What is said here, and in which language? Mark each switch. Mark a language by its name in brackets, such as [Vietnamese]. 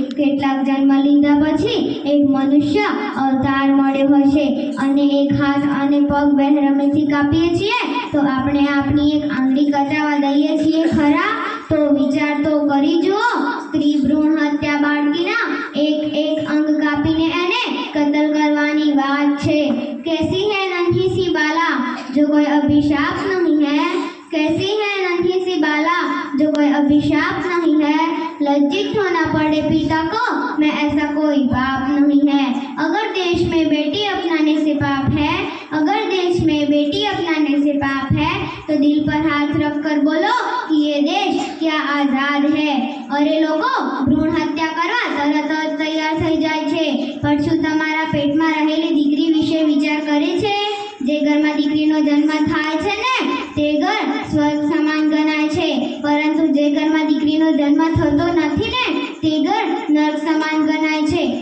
[Gujarati] કેટલાક જન્મ લીધા પછી એક મનુષ્ય અવતાર મળ્યો હશે અને એક હાથ અને પગ બેરહમીથી કાપીએ છીએ તો આપણે આપણી એક આંગળી કટાવા દઈએ છીએ ખરા? તો વિચાર તો કરી જુઓ. સ્ત્રી ભ્રૂણ હત્યા બાળકીના એક અંગ કાપીને એને કતલ કરવાની વાત છે. [Hindi] कैसी है नन्ही सी बाला जो कोई अभिशाप नहीं है, कैसी है नन्ही सी बाला जो कोई अभिशाप नहीं है. लज्जित होना पड़े पिता को मैं ऐसा कोई बाप नहीं है. अगर देश में बेटी अपनाने से पाप है, अगर देश में बेटी अपनाने से पाप है तो दिल पर हाथ रख कर बोलो कि ये देश क्या आजाद है. अरे लोगो, भ्रूण हत्या [Gujarati] કરવા તરત જ તૈયાર થઈ જાય છે, પણ શું તમારા પેટમાં રહેલી દીકરી વિશે વિચાર કરે છે? જે ઘરમાં દીકરીનો જન્મ થાય છે ને તે ઘર સ્વર્ગ સમાન ગણાય છે, પરંતુ જે ઘરમાં દીકરીનો જન્મ થતો નથી ને તે ઘર નર્ક સમાન ગણાય છે.